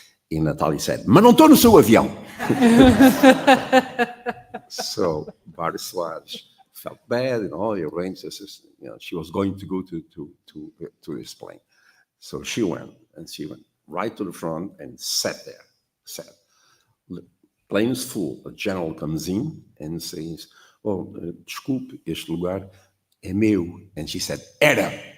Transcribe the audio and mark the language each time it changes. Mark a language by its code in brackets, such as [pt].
[pt] E Natália [en] said, [pt] mas não estou no seu avião. [en] So Marisoane felt bad, he arranged this, she was going to go to his plane. So she went right to the front and sat there. Plane is full. A general comes in and says, [pt] desculpe, este lugar é meu. [en] And she said, [pt] era.